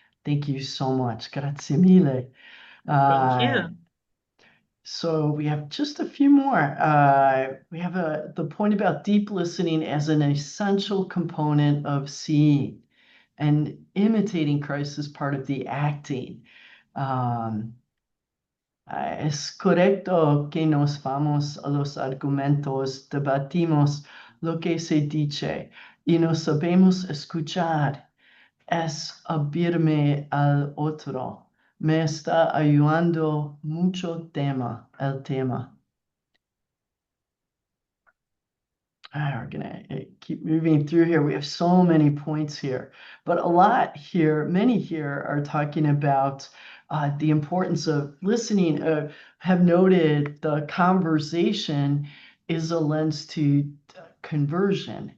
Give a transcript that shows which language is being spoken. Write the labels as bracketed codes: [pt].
[en] Thank you so much. [it] Grazie mille. [en] Thank you. So we have just a few more. We have the point about deep listening as an essential component of seeing, and imitating Christ is part of the acting. [es] Um, es correcto que nos vamos a los argumentos, debatimos lo que se dice y no sabemos escuchar. Es abrirme al otro. Me está ayudando mucho el tema. [en] We're gonna keep moving through here. We have so many points here, but a lot here, many here are talking about the importance of listening. Have noted the conversation is a lens to conversion.